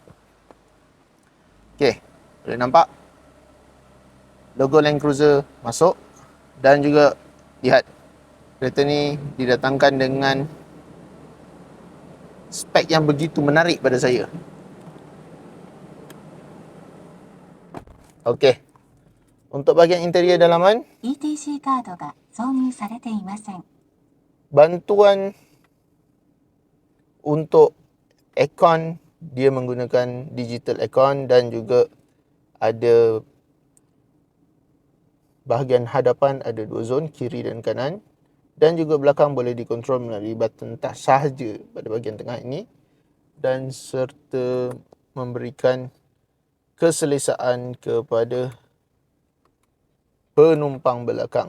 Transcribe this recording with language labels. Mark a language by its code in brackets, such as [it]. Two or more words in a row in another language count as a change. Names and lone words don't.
[ms] Okey, boleh nampak logo Land Cruiser masuk dan juga lihat kereta ni didatangkan dengan spek yang begitu menarik pada saya. Okey. Untuk bahagian interior dalaman, [ja] ETC カードが挿入されていません。 [ms] bantuan untuk aircon, dia menggunakan [en] digital aircon [ms] dan juga ada bahagian hadapan ada 2 zon, kiri dan kanan, dan juga belakang boleh dikontrol melalui [en] button touch [ms] sahaja pada bahagian tengah ini, dan serta memberikan keselesaan kepada penumpang belakang.